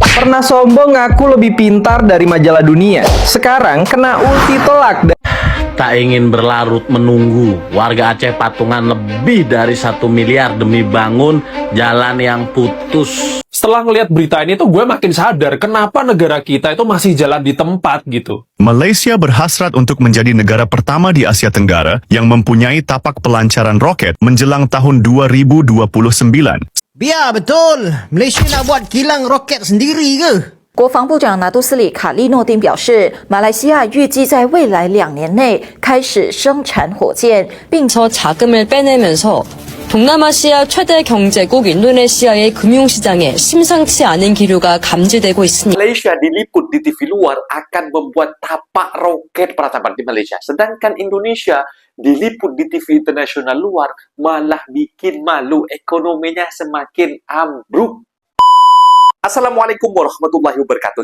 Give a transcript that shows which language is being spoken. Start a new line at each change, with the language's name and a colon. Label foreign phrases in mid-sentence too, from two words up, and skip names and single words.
Indonesian: Pernah sombong ngaku lebih pintar dari majalah dunia. Sekarang kena ulti telak. Tak ingin berlarut menunggu, warga Aceh patungan lebih dari 1 miliar demi bangun jalan yang putus. Setelah ngelihat berita ini tuh gue makin sadar kenapa negara kita itu masih jalan di tempat gitu.
Malay: Malaysia berhasrat untuk menjadi negara pertama di Asia Tenggara yang mempunyai tapak pelancaran roket menjelang tahun 2029. Biar betul, Malaysia nak buat kilang roket sendiri ke?
Chinese: 国防部长拿督斯里卡利诺丁表示，马来西亚预计在未来2年内开始生产火箭，并
Korean: 자금을 빼내면서 동남아시아 최대 경제국 인도네시아의 금융시장에 심상치 않은 기류가 감지되고 있습니다.
Indonesian: Malaysia diliput di TV luar akan membuat tapak roket para sahabat di Malaysia. Sedangkan Indonesia diliput di TV internasional luar malah bikin malu, ekonominya semakin ambruk.
Arabic: السلام عليكم ورحمة الله وبركاته.